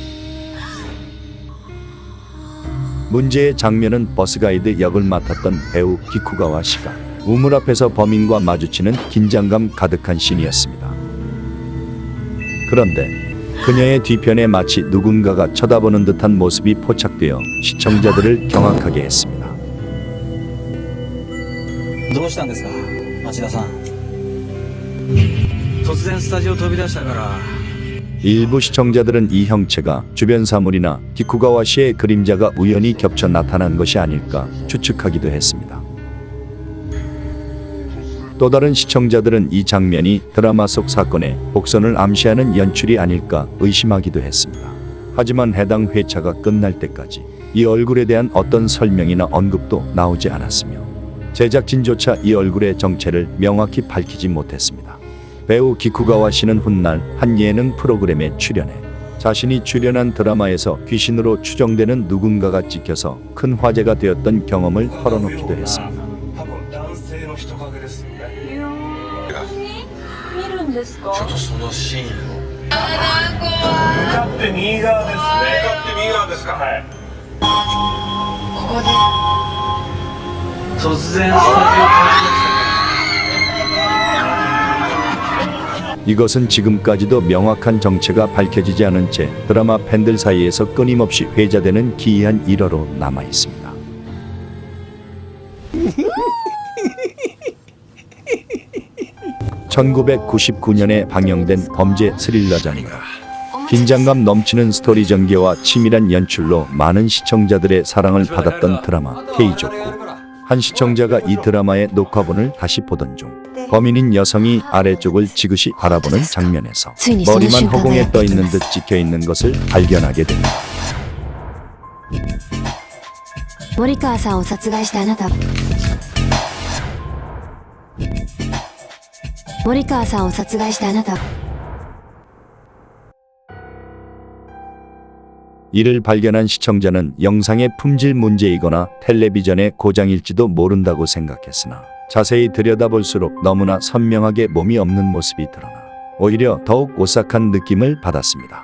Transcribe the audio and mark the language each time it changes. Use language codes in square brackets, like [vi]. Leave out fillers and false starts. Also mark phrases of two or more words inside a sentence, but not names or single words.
[ko] 문제의 장면은 버스가이드 역을 맡았던 배우 기쿠가와 씨가 우물 앞에서 범인과 마주치는 긴장감 가득한 씬이었습니다. 그런데 그녀의 뒤편에 마치 누군가가 쳐다보는 듯한 모습이 포착되어 시청자들을 경악하게 했습니다. [ja] どうしたんですか、町田さん。突然スタジオ飛び出したから [ko] 일부 시청자들은 이 형체가 주변 사물이나 기쿠가와 씨의 그림자가 우연히 겹쳐 나타난 것이 아닐까 추측하기도 했습니다. 또 다른 시청자들은 이 장면이 드라마 속 사건의 복선을 암시하는 연출이 아닐까 의심하기도 했습니다. 하지만 해당 회차가 끝날 때까지 이 얼굴에 대한 어떤 설명이나 언급도 나오지 않았으며 제작진조차 이 얼굴의 정체를 명확히 밝히지 못했습니다. 배우 기쿠가와 씨는 훗날 한 예능 프로그램에 출연해 자신이 출연한 드라마에서 귀신으로 추정되는 누군가가 찍혀서 큰 화제가 되었던 경험을 털어놓기도 했습니다. [ja] ちょっとそのシーンを向かって右側ですね。向かって右側ですか。はい。ここで突然スタジオから [ko] 이것은 지금까지도 명확한 정체가 밝혀지지 않은 채 드라마 팬들 사이에서 끊임없이 회자되는 기이한 일화로 남아 있습니다. 1999년에 방영된 범죄 스릴러전입니다. 긴장감 넘치는 스토리 전개와 치밀한 연출로 많은 시청자들의 사랑을 받았던 드라마 케이조쿠. 한 시청자가 이 드라마의 녹화본을 다시 보던 중 범인인 여성이 아래쪽을 지그시 바라보는 장면에서 머리만 허공에 떠 있는 듯 찍혀 있는 것을 발견하게 됩니다. [ja] 森川さんを殺害したあなた森川さんを殺害したあなた [ko] 이를 발견한 시청자는 영상의 품질 문제이거나 텔레비전의 고장일지도 모른다고 생각했으나 자세히 들여다볼수록 너무나 선명하게 몸이 없는 모습이 드러나 오히려 더욱 오싹한 느낌을 받았습니다.